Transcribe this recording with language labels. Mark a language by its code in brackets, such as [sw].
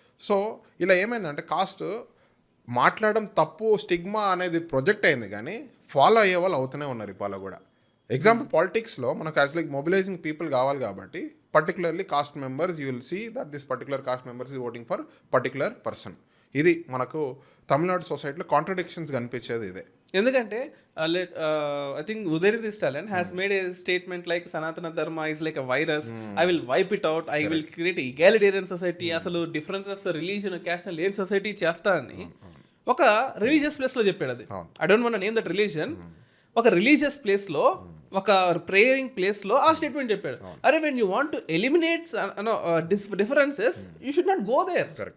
[te] So ఇలా ఏమైందంటే cost మాట్లాడడం తప్పు, స్టిగ్మా అనేది ప్రొజెక్ట్ అయింది కానీ ఫాలో అయ్యే వాళ్ళు అవుతూనే ఉన్నారు ఇవాళ కూడా. ఎగ్జాంపుల్ పాలిటిక్స్లో మనకు యాజ్ లైక్ మొబిలైజింగ్ పీపుల్ కావాలి కాబట్టి particularly cost members [en] You will see that this particular caste members is voting for particular person. [te] ఇది మనకు తమిళనాడు సొసైటీలో కాంట్రడిక్షన్స్ కనిపించేది ఇదే. [en] ఎందుకంటే I think Udaynidhi Stalin has made a statement like Sanatana Dharma is like a virus. I will wipe it out. I will create a egalitarian society. [te] అసలు differences religion caste లేని society చేస్తా అని ఒక religious ప్లేస్లో చెప్పాడు. అది [en] I don't want name that religion. [te] ఒక religious ప్లేస్లో ఒక ప్రేయరింగ్ ప్లేస్లో ఆ స్టేట్మెంట్ చెప్పాడు. [en] అరే when you want to eliminate differences you should not go there.